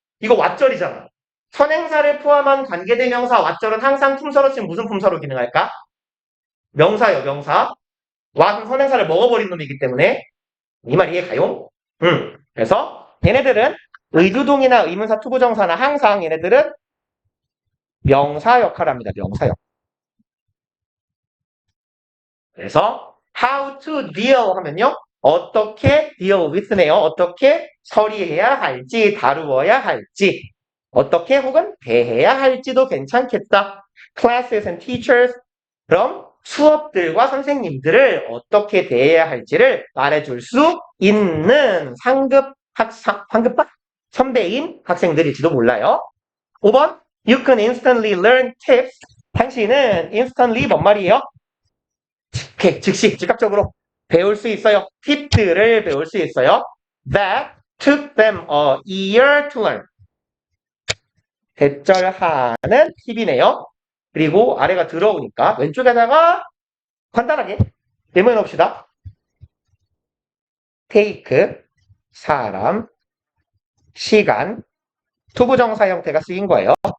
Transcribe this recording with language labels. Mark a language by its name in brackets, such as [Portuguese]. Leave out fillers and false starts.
[Korean] 이거 what절이잖아. 선행사를 포함한 관계대명사 what절은 항상 품사로 치면 무슨 품사로 기능할까? 명사요, 명사. what은 선행사를 먹어버린 놈이기 때문에 이 말 이해가요? 그래서 얘네들은 의주동이나 의문사 투부정사나 항상 얘네들은 명사 역할을 합니다. 명사 역할. 그래서 [English] how to deal [Korean] 하면요. 어떻게 [English] deal with [Korean] 네요. 어떻게 처리해야 할지, 다루어야 할지, 어떻게 혹은 대해야 할지도 괜찮겠다. [English] classes and teachers. [Korean] 그럼 수업들과 선생님들을 어떻게 대해야 할지를 말해줄 수 있는 상급박? 선배인 학생들일지도 몰라요. 5번. [English] You can instantly learn tips. [Korean] 당신은 instantly 뭔 말이에요? 즉시, 즉각적으로 배울 수 있어요. 팁들을 배울 수 있어요. [English] That took them a year to learn. [Korean] 대절하는 팁이네요. 그리고 아래가 들어오니까 왼쪽에다가 간단하게 내모해 놓읍시다. take, 사람, 시간, 투부정사 형태가 쓰인 거예요.